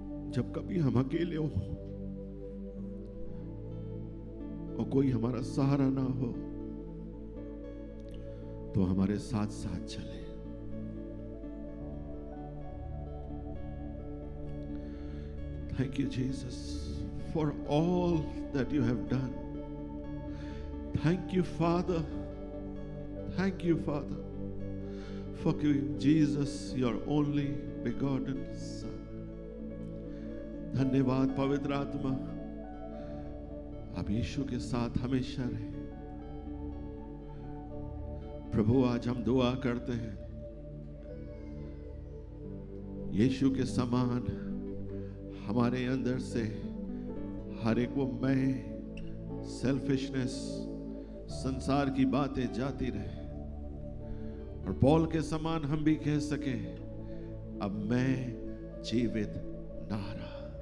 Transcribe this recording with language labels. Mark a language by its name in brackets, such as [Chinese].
[Hindi] जब कभी हम अकेले हो कोई हमारा सहारा ना हो तो हमारे साथ साथ चले। [English] Thank you, Jesus, for all that you have done. Thank you, Father. Thank you, Father, for giving Jesus, your only begotten Son. [Hindi] धन्यवाद पवित्र आत्मा, आप यीशु के साथ हमेशा रहे। प्रभु, आज हम दुआ करते हैं, यीशु के समान हमारे अंदर से हर एक वो मैं, सेल्फिशनेस, संसार की बातें जाती रहे और पौल के समान हम भी कह सके, अब मैं जीवित ना रहा।